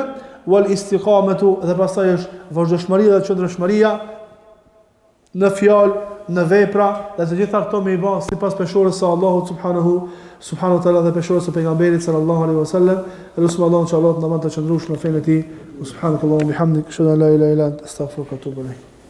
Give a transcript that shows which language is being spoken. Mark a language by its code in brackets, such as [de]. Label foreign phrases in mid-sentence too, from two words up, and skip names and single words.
[ar] والاستقامة, [sq] dhe pastaj është vazhdimëria dhe qëndrueshmëria në fjalë, në vepra, dhe të gjitha këto me i bë sipas peshorës së Allahut [ar] سبحانه وتعالى [sq] dhe peshorës së pejgamberit [ar] صلى الله عليه وسلم. [sq] Elusim Allahun që Allah të na mëson të qëndrueshëm në fenë e tij. [ar] سبحانك اللهم وبحمدك، أشهد أن لا إله إلا أنت، أستغفرك وأتوب إليك.